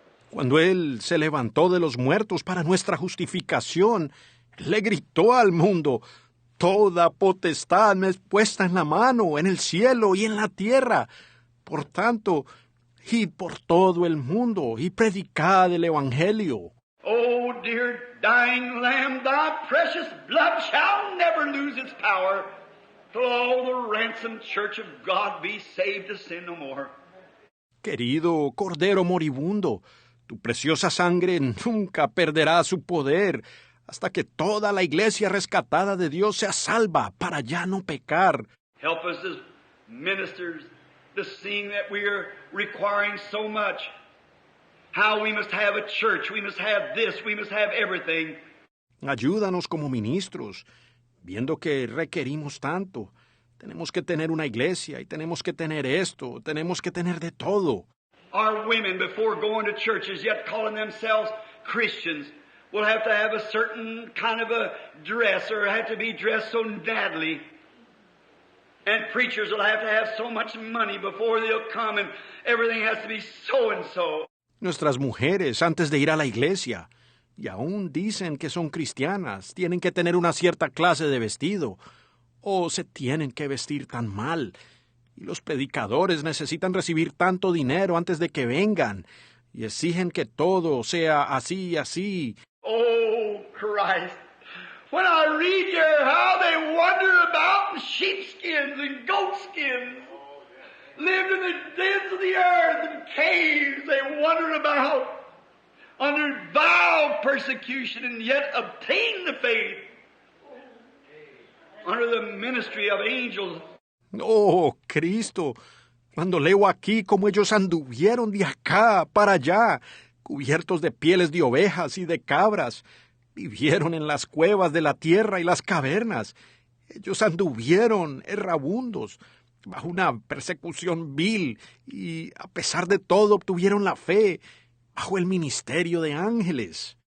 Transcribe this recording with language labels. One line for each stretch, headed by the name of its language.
Spanish: Cuando Él se levantó de los muertos para nuestra justificación, le gritó al mundo, toda potestad me es puesta en la mano, en el cielo y en la tierra. Por tanto, id por todo el mundo y predicad el Evangelio.
English: Oh, dear dying Lamb, thy precious blood shall never lose its power till all the ransomed church of God be saved to sin no more.
Spanish: Querido Cordero moribundo, tu preciosa sangre nunca perderá su poder hasta que toda la iglesia rescatada de Dios sea salva para ya no pecar.
English: Help us as ministers to seeing that we are requiring so much. How we must have a church, we must have this, we must have everything.
Spanish: Ayúdanos como ministros, viendo que requerimos tanto. Tenemos que tener una iglesia y tenemos que tener esto, tenemos que tener de todo.
English: Our women, before going to churches, yet calling themselves Christians, will have to have a certain kind of a dress or have to be dressed so nattily. And preachers will have to have so much money before they'll come and everything has to be so and so.
Spanish: Nuestras mujeres, antes de ir a la iglesia, y aún dicen que son cristianas, tienen que tener una cierta clase de vestido, o se tienen que vestir tan mal. Y los predicadores necesitan recibir tanto dinero antes de que vengan, y exigen que todo sea así y así.
English: Oh, Christ. When I read here how they wander about in sheepskins and goatskins, lived in the dens of the earth and caves, they wandered about under vile persecution and yet obtained the faith under the ministry of angels.
Spanish: Oh, Cristo, cuando leo aquí cómo ellos anduvieron de acá para allá, cubiertos de pieles de ovejas y de cabras, vivieron en las cuevas de la tierra y las cavernas. Ellos anduvieron errabundos, bajo una persecución vil, y a pesar de todo obtuvieron la fe, bajo el ministerio de ángeles.